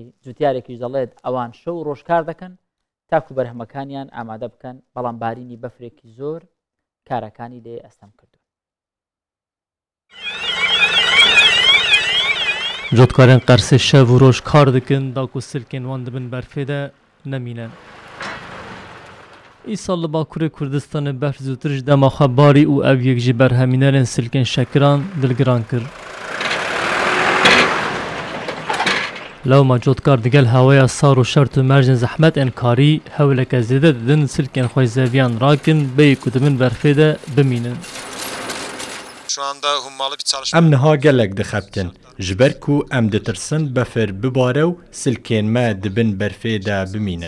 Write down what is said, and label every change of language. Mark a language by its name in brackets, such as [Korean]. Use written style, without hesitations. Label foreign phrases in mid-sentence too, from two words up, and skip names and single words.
[Central Kurdish] جوتیارێکیش دەڵێت ئەوان شەو و ڕۆژکار دەکەن تاکو بەرهەمەکانیان ئامادە بکەن بەڵام بارینی بەفرێکی زۆر کارەکانی لێ ئەستەم کردو. [Kurdish] جۆتکاران قەرسێ شەو و ڕۆژ کار دەکەن داکو سلکێن وان دەبن بەرفێدا نەمینەن. ئیساڵ لە باکوورە کوردستانە بەرف زووترش دەماخە باری و ئەو یەک ji بەرهەمینەرên سلکên şekiran dilgiran kir. Lewma cotkar digel hewaya sar û şert û mercên zehmetên karî hewleke zêde didin silkên xwe zeviyan rakin bêyî ku dibin berfê de bimînin. Em niha gelek dixebtin ji ber ku em ditirsin befir bibare û silkên me dibin berfê de bimînin.